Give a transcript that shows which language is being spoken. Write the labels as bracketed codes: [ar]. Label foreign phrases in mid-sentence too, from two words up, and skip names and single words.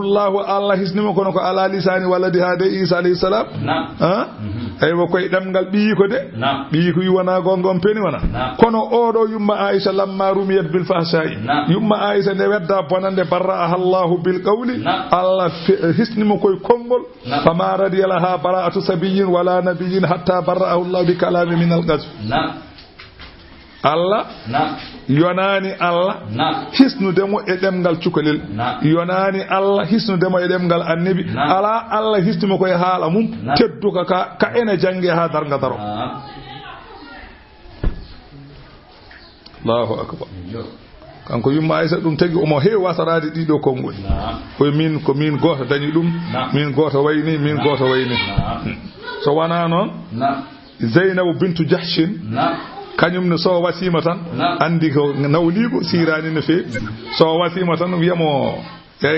[ff] Allah hisnimo kono ko [ar] على لسان ولد [ff] hade Isa [ar] عليه السلام [ff] aywa koye ɗemgal ɓiyi ko de ɓiyi ko wona gonga on peni wona kono oɗo yumma Aisha [ar] لما رميت بالفحشاء [ff] yumma Aisha nde wedda bonande [ar] برأها الله بالقول [ff] Allah hisnimo koye konngol [ar] فما رضي لها براءة صبي ولا نبي حتى برأه الله بكلام [ff] Allah yonani Allah hisnudemo e ɗemgal cukalel yonani Allah hisnudemo e ɗemgal annabi ala Allah hisnimo koye haala mum tedduka ka ene jange ha darga daro [ar] الله أكبر [ff] kanko yumma Aisha ɗum tagi omo heewi wasarade ɗiɗo konngol koye min ko min goto dañi ɗum min goto wayni min goto wayni so wona noon Zeynabu bintu Jahshin kañum ne so wasima tan andi ko nawligo sirani no feewi so wasima tan wiyamo eyi